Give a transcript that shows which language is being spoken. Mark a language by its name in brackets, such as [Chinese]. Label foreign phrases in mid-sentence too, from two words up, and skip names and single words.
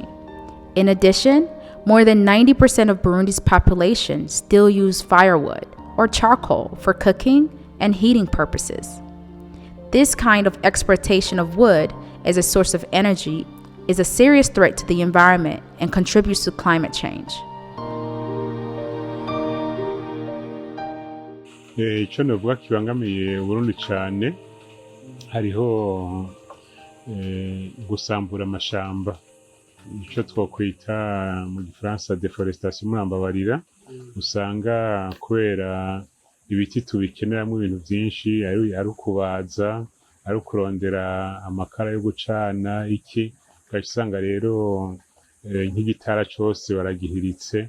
[English] In addition, more than 90% of Burundi's population still use firewood or charcoal for cooking and heating purposes. This kind of exploitation of wood as a source of energy is a serious threat to the environment and contributes to climate change. [Rundi] Ico novuga kibangamiye Burundi cane hariho gusambura amashamba, ico twokwita mu gifaransa deforestation murambabarira, usanga kubera ibiti tubikeneramwo ibintu vyinshi, ari ukubaza, ari ukurondera amakara yo gucana iki, ugaca usanga rero nk'igitara cose baragihiritse.